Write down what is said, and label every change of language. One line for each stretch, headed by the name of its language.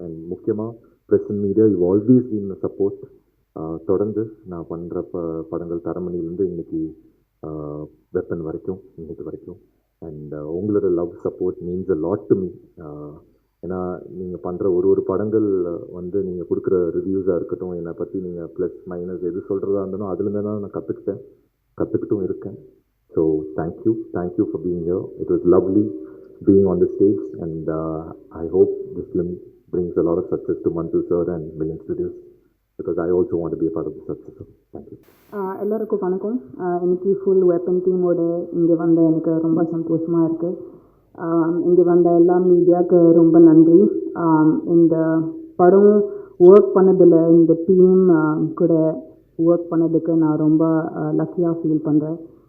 Tamil: And முக்கியமாக press and media,
English: You always been support.
Tamil: தொடர்ந்து நான் பண்ணுற படங்கள் தரமணிலேருந்து இன்னைக்கு வெப்பன் வரைக்கும், இன்னைக்கு வரைக்கும். அண்ட் உங்களோட
English: Love support means a lot to me.
Tamil: ஏன்னா நீங்கள் பண்ணுற ஒரு ஒரு படங்கள் வந்து நீங்கள் கொடுக்குற ரிவ்யூஸாக இருக்கட்டும், என்னை பற்றி நீங்கள் ப்ளஸ் மைனஸ் எது சொல்கிறதா இருந்தாலும் அதுலேருந்து தான் நான் கற்றுக்கிட்டும் இருக்கேன்.
English: So thank you for being here. It was lovely being on the stage, and I hope this film brings a lot of success to Mantu sir and Million Studios, because I also want to be a part of the success. Thank you.
Tamil: எல்லாருக்கும் வணக்கம். இன்னைக்கு full weapon டீமோட இங்கே வந்த எனக்கு ரொம்ப சந்தோஷமாக இருக்குது. இங்கே வந்த எல்லா மீடியாவுக்கு ரொம்ப நன்றி. இந்த படம் ஒர்க் பண்ணதில் இந்த டீம் கூட ஒர்க் பண்ணதுக்கு நான் ரொம்ப லக்கியாக ஃபீல் பண்ணுறேன்.